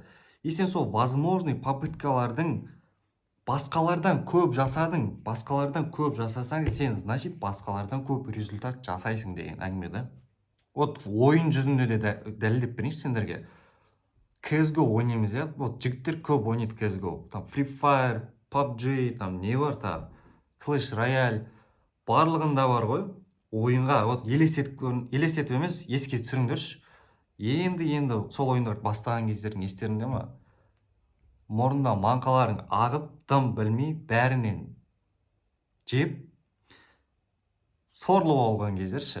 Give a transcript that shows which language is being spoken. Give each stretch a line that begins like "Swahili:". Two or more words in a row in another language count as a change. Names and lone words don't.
Kazakh: И сен сол
Russian: возможный попыткалардың
Kazakh: басқалардан көп жасасаң, сен, значит, басқалардан көп результат жасайсың деген әңгіме да. Вот ойын жүзінде де дәлелдеп берейінші сендерге. CSGO ойнаймыз, я? Вот жігіттер көп ойнайды CSGO. Там Free Fire, PUBG, там не бар та, Clash Royale, барлығында бар ғой. Ойынға вот елестетіп емес, еске түсіріңдерші. Енді сол ойындарды бастаған кездердің естеріңде ма? Мұрнына маңқаларың ағып, дым білмей, бәрінен жеп, сорлы болған кездерші.